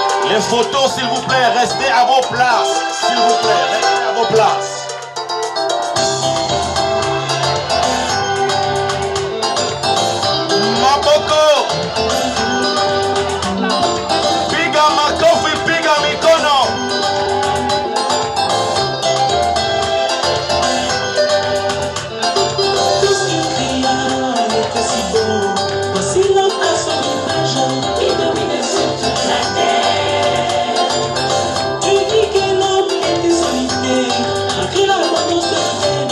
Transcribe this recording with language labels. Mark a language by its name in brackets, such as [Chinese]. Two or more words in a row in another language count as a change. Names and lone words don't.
[French] Les photos, s'il vous plaît, restez à vos places. S'il vous plaît, restez à vos places. Maboko. [Swahili] Piga makofi, piga mikono. [French] Tout ce qui cria était si beau. Voici l'homme à son image qui dominait sur toute la terre. Tu dis que l'homme était solitaire, malgré l'abondance de terre.